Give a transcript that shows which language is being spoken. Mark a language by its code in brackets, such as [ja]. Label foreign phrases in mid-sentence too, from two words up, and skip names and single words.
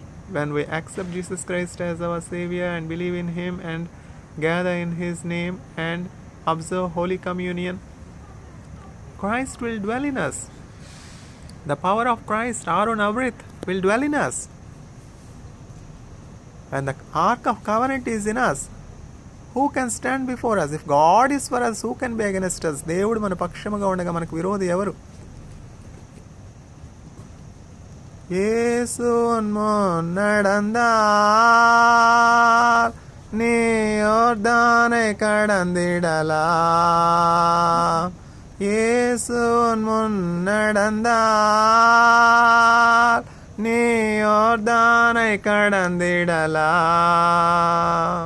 [en] When we accept Jesus Christ as our Savior and believe in Him and gather in His name and observe Holy Communion, Christ will dwell in us. The power of Christ, Aaron Avrit, will dwell in us. When the Ark of Covenant is in us, who can stand before us? If God is for us, who can be against us? [te] దేవుడు మన పక్షముగా ఉండగా మనకు విరోధి ఎవరు? [ta] యేసు முன்னடந்தார் நீ யோர்தானை கடந்திடலாம். இயேசு முன்னடந்தார் நீ யோர்தானை கடந்திடலாம்.